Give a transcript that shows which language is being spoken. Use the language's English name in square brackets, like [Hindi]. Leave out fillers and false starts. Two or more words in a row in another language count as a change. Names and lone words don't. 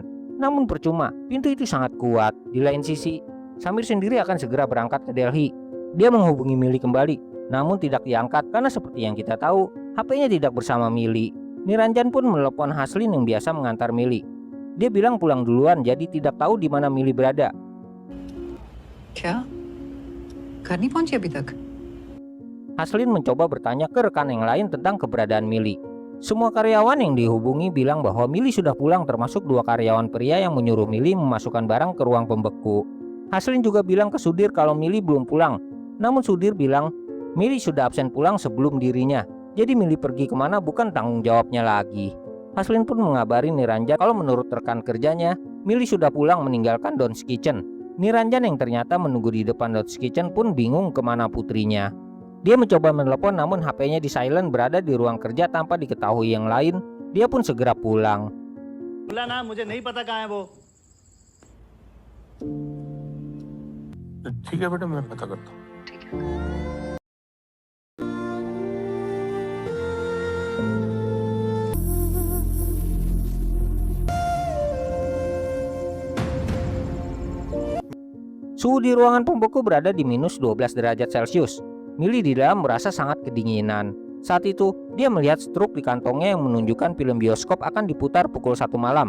[Indonesian] Namun percuma, pintu itu sangat kuat. Di lain sisi, Samir sendiri akan segera berangkat ke Delhi. Dia menghubungi Mili kembali, namun tidak diangkat karena seperti yang kita tahu, HP-nya tidak bersama Mili. Niranjan pun menelepon Haslin yang biasa mengantar Mili. Dia bilang pulang duluan jadi tidak tahu di mana Mili berada. [Hindi] क्या घर नहीं पहुंची अभी तक? [Indonesian] Haslin mencoba bertanya ke rekan yang lain tentang keberadaan Mili. Semua karyawan yang dihubungi bilang bahwa Mili sudah pulang, termasuk 2 karyawan pria yang menyuruh Mili memasukkan barang ke ruang pembeku. Haslin juga bilang ke Sudir kalau Mili belum pulang. Namun Sudir bilang Mili sudah absen pulang sebelum dirinya. Jadi Mili pergi kemana bukan tanggung jawabnya lagi. Haslin pun mengabari Niranjan kalau menurut rekan kerjanya, Mili sudah pulang meninggalkan Don's Kitchen. Niranjan yang ternyata menunggu di depan Don's Kitchen pun bingung kemana putrinya. Dia mencoba menelepon namun HP-nya di silent, berada di ruang kerja tanpa diketahui yang lain. Dia pun segera pulang. [Hindi] बोला ना मुझे नहीं पता कहाँ है वो। ठीक है बेटा, मैं पता करता हूँ। [Indonesian] Suhu di ruangan pembeku berada di minus 12 derajat Celcius. Mili di dalam merasa sangat kedinginan. Saat itu, dia melihat struk di kantongnya yang menunjukkan film bioskop akan diputar pukul 1 malam.